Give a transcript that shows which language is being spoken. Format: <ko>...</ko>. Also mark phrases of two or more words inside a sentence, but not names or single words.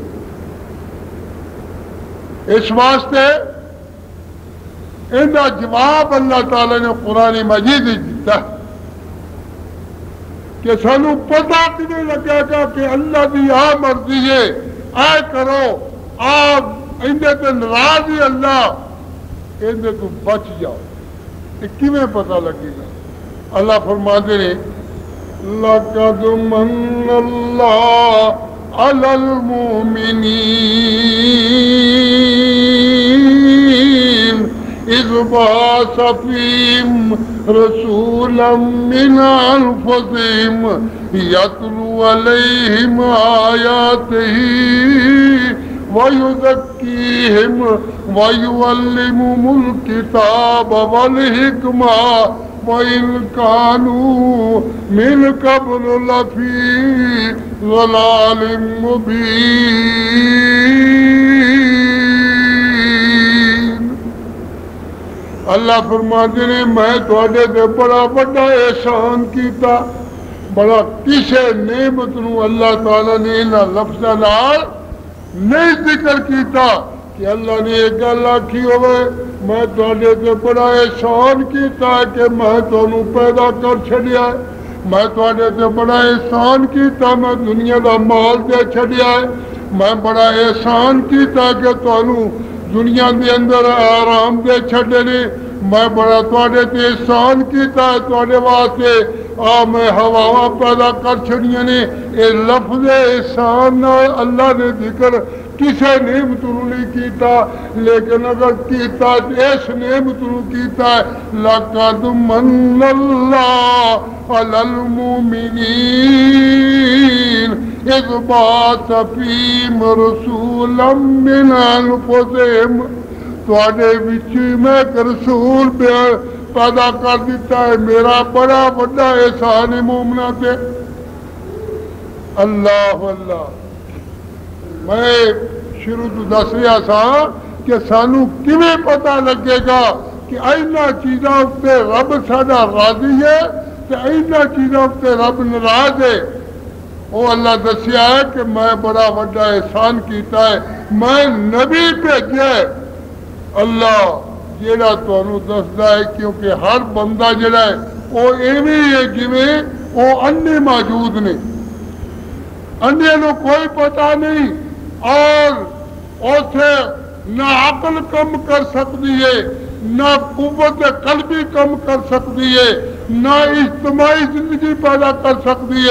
<pa>اس واسطے ان کا جواب اللہ تعالی نے قرآن مجید دیتا ہے کہ سانو پتہ کیوں لگے گا کہ اللہ کی آ مرضی ہے، آئے کرو، آپ اندے تے ناراض ہی اللہ، اندے تو بچ جاؤ، یہ کیویں پتہ لگے گا؟</pa> <ur>اللہ فرماتے ہیں</ur> <ar>لَقَدْ مَنَّ اللَّهُ عَلَى الْمُؤْمِنِينَ إِذْ بَعَثَ فِيهِمْ رَسُولًا مِّنْ أَنفُسِهِمْ يَتْلُو عَلَيْهِمْ آيَاتِهِ وَيُزَكِّيهِمْ وَيُعَلِّمُهُمُ الْكِتَابَ وَالْحِكْمَةَ وَإِنْ كَانُوا مِنْ قَبْلُ لَفِي ضَلَالٍ مُبِينٍ۔</ar> <pa>اللہ فرماتے ہیں میں تھوڑے تے بڑا بڑا احسان کیتا، بڑا کسے نعمت نو اللہ تعالیٰ نے انہاں لفظاں نال نہیں ذکر کیتا کہ اللہ نے ایک گل آکھی ہوئے میں تھوڑے تے بڑا احسان کیتا ہے کہ میں تانوں پیدا کر چھڈیا ہے، میں تھوڑے تے بڑا احسان کیتا میں دنیا دا مال دے چھڈیا ہے، میں بڑا احسان کیتا کہ تانوں دنیا دے اندر آرام دے چھڈے نے، میں بڑا تھوڑے تے احسان کیتا ہے تھوڑے واسطے میں ہواواں پیدا کر چھڑیاں نے۔ اے لفظ احسان نال اللہ نے ذکر کسے نعمت نو نہیں کیتا، لیکن اگر کیتا اس نعمت نو کیتا ہے</pa> <ar>لَقَدْ مَنَّ اللَّهُ عَلَى الْمُؤْمِنِينَ إِذْ بَعَثَ فِيهِمْ رَسُولًا مِّنْ أَنفُسِهِمْ،</ar> <pa>تواڈے وچ میں ایک رسول پیدا کر دیتا ہے، میرا بڑا بڑا احسان ہے مومناں تے۔ اللہ اللہ، میں شروع تو دس رہا سا کہ سانو کیویں پتہ لگے گا کہ اینا چیزاں تے رب ساڈا راضی ہے تے اینا چیزاں تے رب ناراض ہے۔ وہ اللہ دسیا ہے کہ میں بڑا بڑا احسان کیتا ہے، میں نبی بھیجا ہے اللہ جیڑا تانوں دسدا ہے، کیونکہ ہر بندہ جڑا ہے وہ ایویں ہے جویں وہ انے موجود نے، انے نو کوئی پتہ نہیں، اور اسے نہ عقل کم کر سکتی ہے، نہ قوت قلبی کم کر سکتی ہے، نہ اجتماعی زندگی پیدا کر سکتی ہے۔</pa>